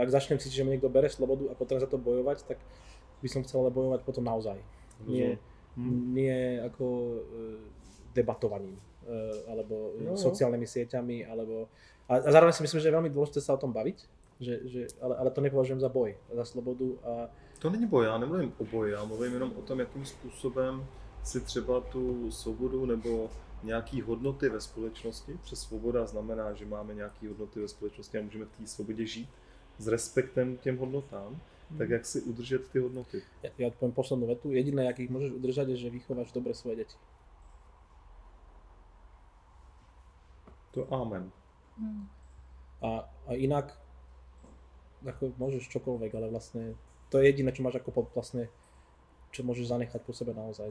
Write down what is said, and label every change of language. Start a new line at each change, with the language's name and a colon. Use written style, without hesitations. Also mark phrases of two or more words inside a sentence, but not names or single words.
Slovak: Ak začnem cítiť, že mi niekto bere slobodu a potrebujem za to bojovať, tak by som chcel ale bojovať potom naozaj. Nie ako debatovaním alebo sociálnymi sieťami alebo... A zároveň si myslím, že je veľmi dôležité sa o tom baviť, ale to nepovažujem za boj, za slobodu a...
Czech: To není boj, já nemluvím o boji, já mluvím jenom o tom, jakým způsobem si třeba tu svobodu nebo nějaký hodnoty ve společnosti, přes svoboda znamená, že máme nějaké hodnoty ve společnosti a můžeme v té svobodě žít s respektem k těm hodnotám, tak jak si udržet ty hodnoty?
Slovak: Ja poviem poslednú vetu, jediné, jak ich môžeš udržať, je, že vychováš dobre svoje deti. To amen. A inak, ako môžeš čokoľvek, ale vlastne to je jediné, čo máš ako vlastne, čo môžeš zanechať po sebe naozaj.